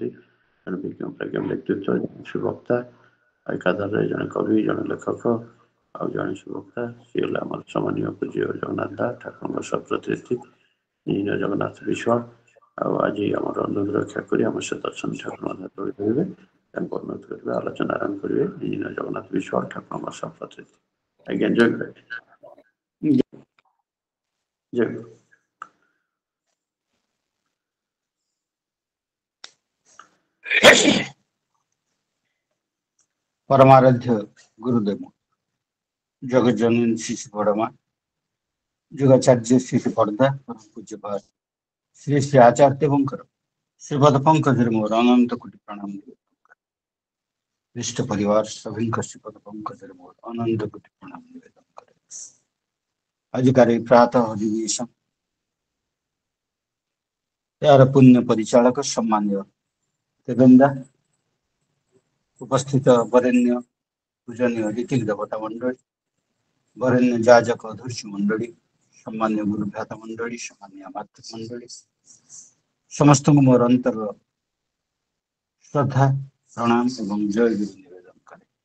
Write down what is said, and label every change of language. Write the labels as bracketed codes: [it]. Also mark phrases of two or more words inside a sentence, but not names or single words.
[or] ଜଣେ ବିଜ୍ଞ ବ୍ୟକ୍ତିତ୍ୱ ସୁବକ୍ତା, ଏକାଧାରରେ ଜଣେ କବି, ଜଣେ ଲେଖକ ଆଉ ଜଣେ ସୁବକ୍ତା, ସିଏ ହେଲେ ଆମର ସମ୍ମାନୀୟ ପୂଜ୍ୟ ଜଗନ୍ନାଥ ଦାସ, ଠାକୁରଙ୍କ ସପ୍ତତୀର୍ଥୀ ଇଞ୍ଜିନିୟର ଜଗନ୍ନାଥ ବିଶ୍ୱାଳ। ଆଉ ଆଜି ଆମର ଅନୁରୋଧ ରକ୍ଷା କରି ଆମ ସହିତ ଅଛନ୍ତି ଠାକୁରଙ୍କ ହାତ ଧରିବେ, ତାଙ୍କୁ ଅନୁରୋଧ କରିବେ, ଆଲୋଚନା ଆରମ୍ଭ କରିବେ। ଇଞ୍ଜିନିୟର ଜଗନ୍ନାଥ ବିଶ୍ୱାଳ, ଠାକୁରଙ୍କ ସପ୍ତତୀର୍ଥୀ। ଆଜ୍ଞା, ଜୟ ଗୁରୁ। ଜୟ ଗୁରୁ। ପରମାରାଧ୍ୟ ଗୁରୁଦେବ ଜଗଜ୍ଜନନୀ ଶିଶୁ ବଡ଼ମା, ଯୁଗାଚାର୍ଯ୍ୟ ଶିଶୁ ପର୍ଦ୍ଦା, ପରମ ପୂଜ୍ୟପାଦ ଶ୍ରୀ ଶ୍ରୀ ଆଚାର୍ଯ୍ୟ ଦେବଙ୍କର ଶ୍ରୀପଦ ପଙ୍କଜର ମୋର ଅନନ୍ତ କୋଟି ପ୍ରଣାମ ନିବେଦନ କରେ। ଇଷ୍ଟ ପରିବାର ସଭି ଶ୍ରୀପଦ ପଙ୍କଜର ମୋର ଅନନ୍ତ କୋଟି ପ୍ରଣାମ ନିବେଦନ କରେ। ଅଧିକାରୀ ପ୍ରାତଃ ଅଧିବେଶନ ଯାର ପୁଣ୍ୟ ପରିଚାଳକ ସମ୍ମାନ୍ୟ ଦେବେନ୍ଦା, ଉପସ୍ଥିତ ବରେଣ୍ୟ ପୂଜନୀୟ ଋତିକ ଦେବତା ମଣ୍ଡଳୀ, ବରେଣ୍ୟ ଯାଜକ ଅଧୁଷ୍ୟ ମଣ୍ଡଳୀ, ସମ୍ମାନ୍ୟ ଗୁରୁଭ୍ରାତା ମଣ୍ଡଳୀ, ସମ୍ମାନ୍ୟ ମାତୃ ମଣ୍ଡଳୀ, ସମସ୍ତ ମୋର ଅନ୍ତର ଶ୍ରଦ୍ଧା ପ୍ରଣାମ ଏବଂ ଜୟ ଗୁରୁ ନିବେଦନ କରେ।